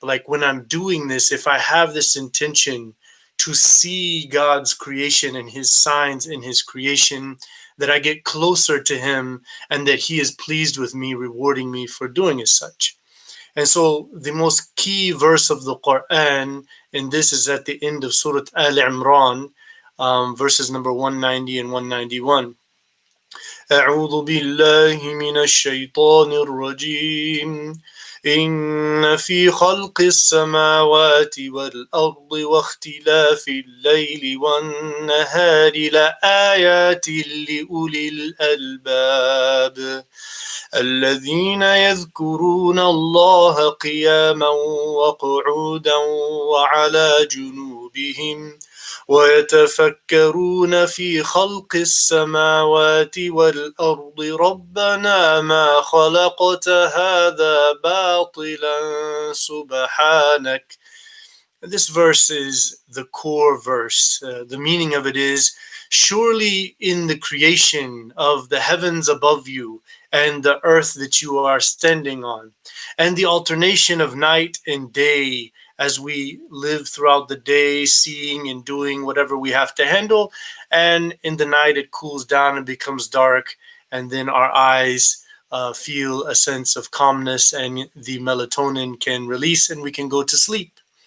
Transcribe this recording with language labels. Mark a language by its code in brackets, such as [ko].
[en] Like, when I'm doing this, if I have this intention to see God's creation and his signs in his creation, that I get closer to him and that he is pleased with me, rewarding me for doing as such. And so the most key verse of the Quran, and this is at the end of Surah Al-Imran, verses number 190 and 191. [ar] أعوذ بالله من الشيطان الرجيم إن في خلق السماوات والأرض واختلاف الليل والنهار لآيات لأولي الألباب الذين يذكرون الله قياما وقعودا وعلى جنوبهم ويتفكرون في خلق السماوات والأرض ربنا ما خلقت هذا باطلا سبحانك. [en] This verse is the core verse. The meaning of it is, surely in the creation of the heavens above you and the earth that you are standing on, and the alternation of night and day, as we live throughout the day, seeing and doing whatever we have to handle, and in the night it cools down and becomes dark, and then our eyes feel a sense of calmness, and the melatonin can release and we can go to sleep.